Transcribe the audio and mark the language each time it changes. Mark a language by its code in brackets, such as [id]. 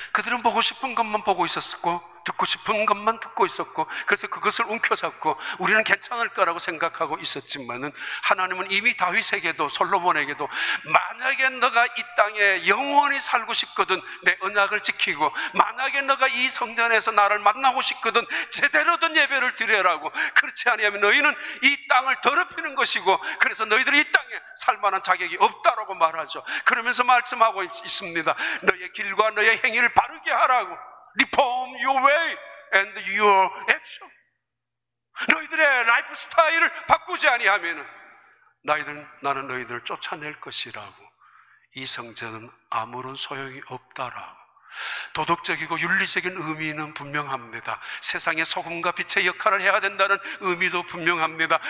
[ko] 그들은 보고 싶은 것만 보고 있었고 듣고 싶은 것만 듣고 있었고, 그래서 그것을 움켜잡고 우리는 괜찮을 거라고 생각하고 있었지만은, 하나님은 이미 다윗에게도 솔로몬에게도 만약에 너가 이 땅에 영원히 살고 싶거든 내 언약을 지키고, 만약에 너가 이 성전에서 나를 만나고 싶거든 제대로 된 예배를 드려라고, 그렇지 아니하면 너희는 이 땅을 더럽히는 것이고 그래서 너희들이 이 땅에 살만한 자격이 없다라고 말하죠. 그러면서 말씀하고 있습니다. 너의 길과 너의 행위를 바르게 하라고. [en] Reform your way and your action. [ko] 너희들의 라이프 스타일을 바꾸지 아니하면 나는 너희들을 쫓아낼 것이라고. 이 성전은 아무런 소용이 없다라고. 도덕적이고 윤리적인 의미는 분명합니다. 세상의 소금과 빛의 역할을 해야 된다는 의미도 분명합니다.